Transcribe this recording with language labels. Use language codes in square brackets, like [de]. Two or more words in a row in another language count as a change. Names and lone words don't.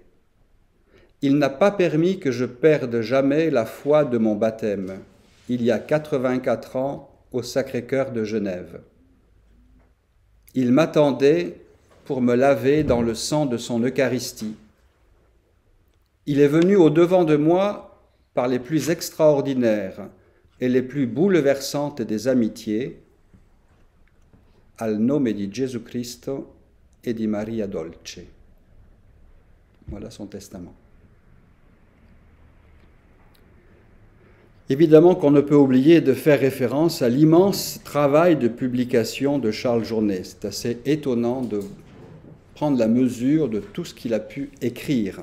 [fr] Il n'a pas permis que je perde jamais la foi de mon baptême, il y a 84 ans au Sacré-Cœur de Genève. Il m'attendait pour me laver dans le sang de son Eucharistie. Il est venu au-devant de moi par les plus extraordinaires et les plus bouleversantes des amitiés, [it] al nome di Gesù Cristo e di Maria Dolce. [fr] » Voilà son testament. Évidemment qu'on ne peut oublier de faire référence à l'immense travail de publication de Charles Journet. C'est assez étonnant de prendre la mesure de tout ce qu'il a pu écrire.